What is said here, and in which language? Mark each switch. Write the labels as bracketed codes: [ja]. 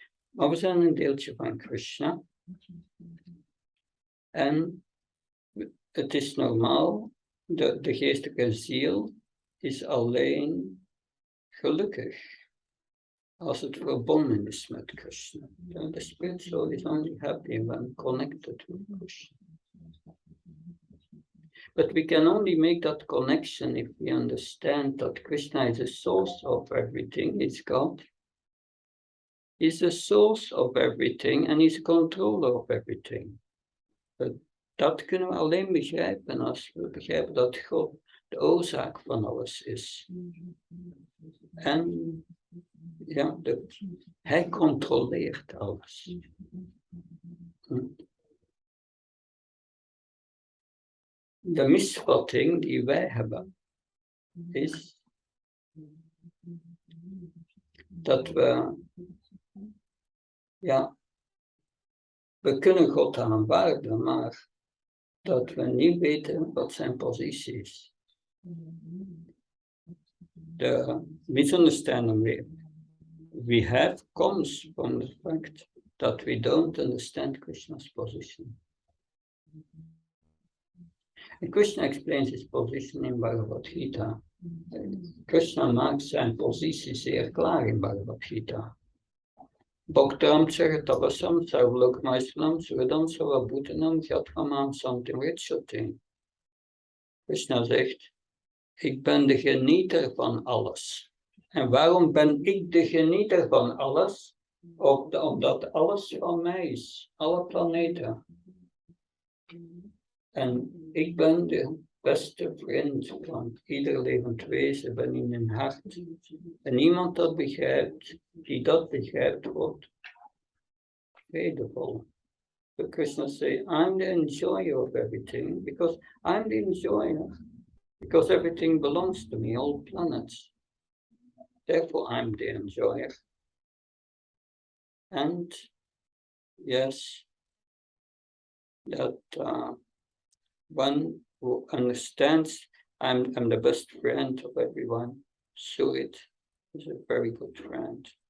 [nl] Maar we zijn een deeltje van Krishna. En het is normaal, de geestelijke ziel is alleen gelukkig als het verbonden is met Krishna. [en] The spirit soul is only happy when connected with Krishna. But we can only make that connection if we understand that Krishna is the source of everything, is God. Is the source of everything and is the controller of everything. [nl] Dat kunnen we alleen begrijpen als we begrijpen dat God de oorzaak van alles is. En ja, hij controleert alles. De misvatting die wij hebben is dat we kunnen God aanvaarden, maar dat we niet weten wat zijn positie is. [en] The misunderstanding we have comes from the fact that we don't understand Krishna's position. And Krishna explains his position in Bhagavad Gita. [nl] Krishna maakt zijn positie zeer klaar in Bhagavad Gita. Bhaktam Charitavasam Sarvlokmaislam Suradam Sarvabhutanam Jatkamam Santim Ritshotim. Krishna zegt, ik ben de genieter van alles. En waarom ben ik de genieter van alles? Omdat alles van mij is, alle planeten. En ik ben de beste vriend van ieder levend wezen, ben in mijn hart. En iemand die dat begrijpt, wordt vredevol. [en] So Krishna says, I'm the enjoyer of everything, because I'm the enjoyer. Because everything belongs to me, all planets. Therefore, I'm the enjoyer. And yes, that one who understands I'm the best friend of everyone, Surit is a very good friend.